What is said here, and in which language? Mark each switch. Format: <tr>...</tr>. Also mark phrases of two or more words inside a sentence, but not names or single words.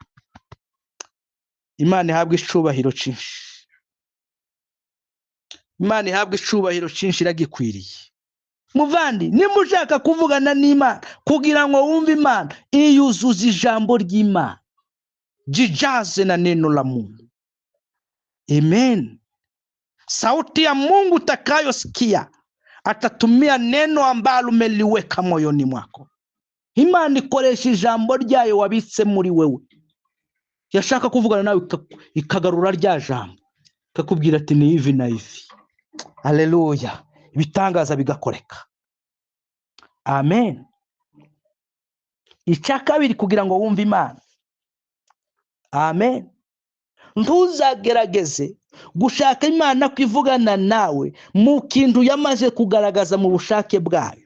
<rw>Imana ihabwe icubahiro cyinshi. Imana ihabwe icubahiro cyinshi iragikwiriye. Muvandi, nimushaka kuvugana n'Imana kugira ngo wumve Imana, iyuzuza ijambo ry'Imana.</rw> <sw>jijaze na neno la Mungu. Amen. Sauti ya Mungu utakayosikia atatumia neno ambalo umeliweka moyoni mwako.</sw> <rw>Imana ikoresha ijambo ryayo wabitse muri wewe. Yashaka kuvugana nawe ikagarura rya jambo, ikakubwira ati</rw> <sw>ni hivi na hivi.</sw> <rw>Haleluya. Ibitangaza bigakoreka. Amen. Icya kabiri kugira ngo wumve Imana. Amen. Ntuzagerageze gushaka Imana kwivugana nawe mu kintu yamaze kugaragaza mu bushake bwayo.</rw>